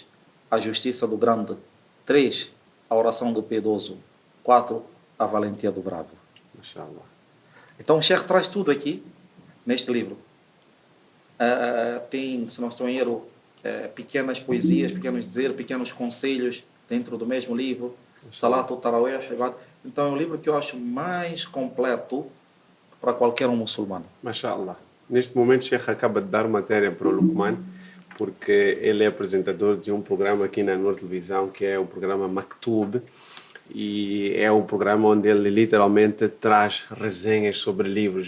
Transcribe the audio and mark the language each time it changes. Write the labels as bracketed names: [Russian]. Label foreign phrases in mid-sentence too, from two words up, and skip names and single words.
[Portuguese] A justiça do grande. 3. A oração do piedoso. 4. A valentia do bravo. Mashallah. Então o Sheikh traz tudo aqui neste livro. Tem, se não estou em erro, pequenas poesias, pequenos dizeres, pequenos conselhos dentro do mesmo livro. [Arabic] صلاة التراويح. [Portuguese] Então é um livro que eu acho mais completo para qualquer um muçulmano. Mashallah. Neste momento, o Sheikh acaba de dar matéria para o Luqman, porque ele é apresentador de um programa aqui na Noor Televisão, que é o programa Maktub, e é o programa onde ele literalmente traz resenhas sobre livros.